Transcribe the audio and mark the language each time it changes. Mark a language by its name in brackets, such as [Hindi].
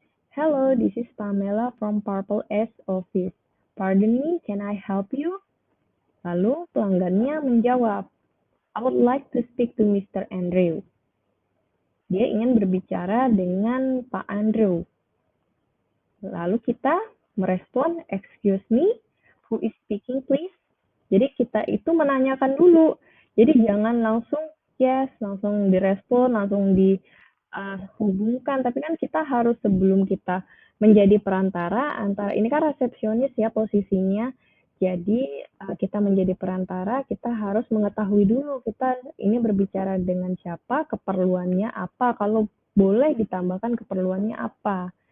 [English] Hello, this is Pamela from Purple S office. Pardon me, can I help you? [Indonesian] Lalu pelanggannya menjawab, [English] I would like to speak to Mr. Andrew. [Indonesian] Dia ingin berbicara dengan Pak Andrew. Lalu kita merespon, [English] excuse me, who is speaking please? [Indonesian] Jadi kita itu menanyakan dulu. Jadi jangan langsung yes, langsung direspon, langsung dihubungkan. Tapi kan kita harus sebelum kita menjadi perantara antara, ini kan resepsionis ya posisinya. Jadi kita menjadi perantara, kita harus mengetahui dulu kita ini berbicara dengan siapa, keperluannya apa, kalau boleh ditambahkan keperluannya apa.